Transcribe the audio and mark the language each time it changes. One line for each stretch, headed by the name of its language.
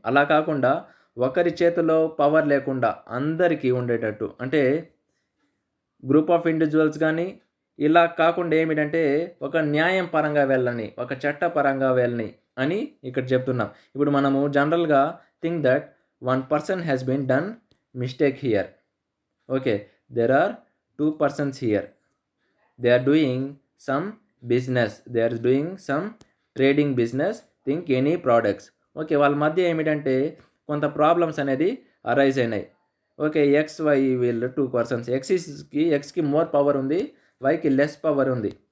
Telugu: అలా కాకుండా ఒకరి చేతిలో పవర్ లేకుండా అందరికీ ఉండేటట్టు, అంటే గ్రూప్ ఆఫ్ ఇండివిజువల్స్ కానీ ఇలా కాకుండా ఏమిటంటే ఒక న్యాయం పరంగా వెళ్ళని, ఒక చట్ట పరంగా వెళ్ళని అని ఇక్కడ చెప్తున్నాం. ఇప్పుడు మనము జనరల్గా
English: Think that one person has been done mistake here. Okay, there are 2 persons here. They are doing some business. They are doing some trading business. Think any products.
Telugu: Okay, వాళ్ళ మధ్య ఏమిటంటే కొంత ప్రాబ్లమ్స్ అనేది అరైజ్ అయినాయి. Okay, XY వీళ్ళు 2 persons. ఎక్స్కి more power ఉంది, వైకి less power ఉంది.